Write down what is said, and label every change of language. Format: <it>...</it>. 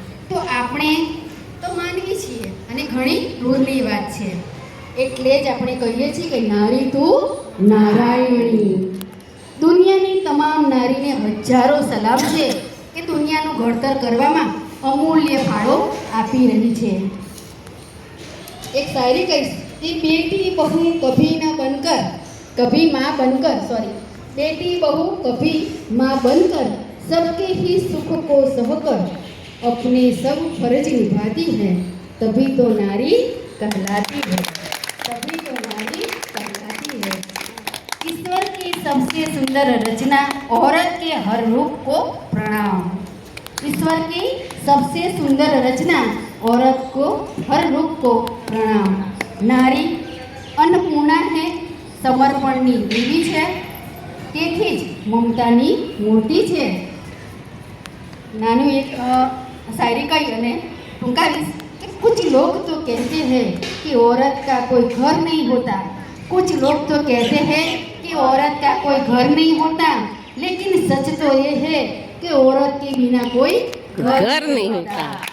<gu>તો આપણે તો માનવી છીએ અને ઘણી દૂરની વાત છે. એટલે જ આપણે કહીએ છીએ કે નારી તું નારાયણી. દુનિયાની તમામ નારીને હજારો સલામ છે કે દુનિયાનું ઘડતર કરવામાં અમૂલ્ય ફાળો આપી રહી છે. એક શાયરી કહીશ કે</gu> <hi>બેટી બહુ કભી ના બનકર કભી माँ बनकर बेटी बहू कभी माँ बनकर सबके ही सुख को सहकर अपने सब फर्ज निभाती है तभी तो नारी कहलाती है, तभी तो नारी कहलाती है। ईश्वर की सबसे सुंदर रचना औरत के हर रूप को प्रणाम। ईश्वर की सबसे सुंदर रचना औरत को हर रूप को प्रणाम। नारी अन्नपूर्णा है,</hi> <gu>समर्पणની દેવી છે, તેથી જ મમતાની મૂર્તિ છે. નાનું એક શાયરી કહી અને ટૂંકાવીશ</gu> <hi>कि कुछ लोग तो कहते हैं कि औरत का कोई घर नहीं होता, कुछ लोग तो कहते हैं कि औरत का कोई घर नहीं होता, लेकिन सच तो ये है कि औरत के बिना कोई घर नहीं होता।</hi>